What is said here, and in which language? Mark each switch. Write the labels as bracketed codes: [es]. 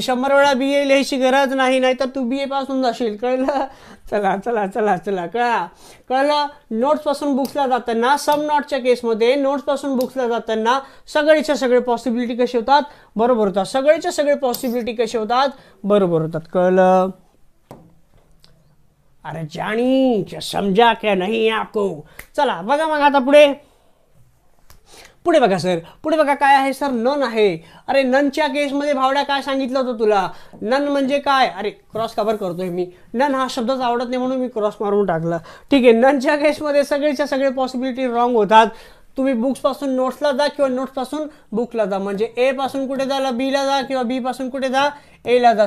[mr] 100 वेळा बी ए लिहायची गरज नाही, नाहीतर तू बी ए पासून जाशील. कळलं? चला कळलं. नोट्स पासून बुक्सला जाताना, सम नॉटच्या केसमध्ये नोट्स पासून बुक्सला जाताना सगळेच्या सगळे पॉसिबिलिटी कसे होतात, बरोबर होतात. सगळेच्या सगळे पॉसिबिलिटी कसे होतात, बरोबर होतात. कळलं? [hi] अरे जानी क्या समझा क्या नहीं आपको. [mr] चला बघा मग आता पुढे बघा सर. पुढे बघा काय आहे सर, नन आहे. अरे ननच्या केसमध्ये भावड्या काय सांगितलं होतं तुला? नन म्हणजे काय? अरे क्रॉस कव्हर करतोय मी. नन हा शब्दच आवडत नाही म्हणून मी क्रॉस मारून टाकला. ठीक आहे, ननच्या केसमध्ये सगळेच्या सगळे पॉसिबिलिटी रॉंग होतात. तुम्ही बुक्स पासून नोट्सला जा किंवा नोट्स पासून बुकला जा, म्हणजे ए पासून कुठे जा, बीला जा, किंवा बी पासून कुठे जा, एला जा.